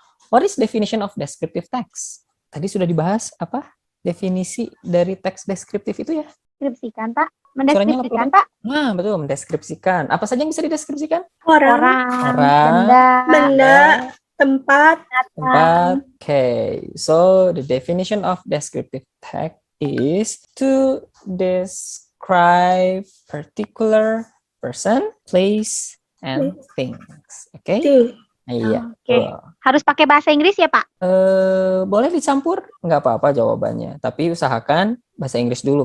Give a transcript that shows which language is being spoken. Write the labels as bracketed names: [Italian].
[English] What is definition of descriptive text? [Indonesian] Tadi sudah dibahas apa? Definisi dari teks deskriptif itu ya? Deskripsikan, Pak. Mendeskripsikan, Suaranya Pak. Nah, betul, mendeskripsikan. Apa saja yang bisa dideskripsikan? Orang. Benda. Benda. Tempat. Tempat. [English] Okay, so the definition of descriptive text is to describe particular person, place, and things. Okay? Ting. [Indonesian] Iya. Oke. betul. Harus pakai bahasa Inggris ya, Pak? Boleh dicampur? Nggak apa-apa jawabannya. Tapi usahakan bahasa Inggris dulu.